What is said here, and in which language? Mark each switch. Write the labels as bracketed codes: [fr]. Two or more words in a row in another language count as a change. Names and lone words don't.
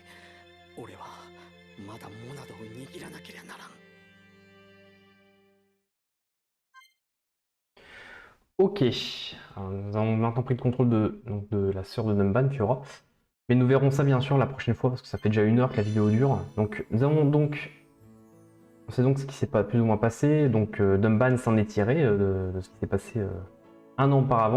[ja] 俺はまだモナドを握らなければならん。 [fr] Ok, alors, nous avons maintenant pris le contrôle donc de la sœur de Numban, Fiora. Mais nous verrons ça bien sûr la prochaine fois parce que ça fait déjà 1 heure que la vidéo dure. Donc nous avons donc... On sait donc ce qui s'est plus ou moins passé. Donc Numban s'en est tiré de ce qui s'est passé 1 an auparavant.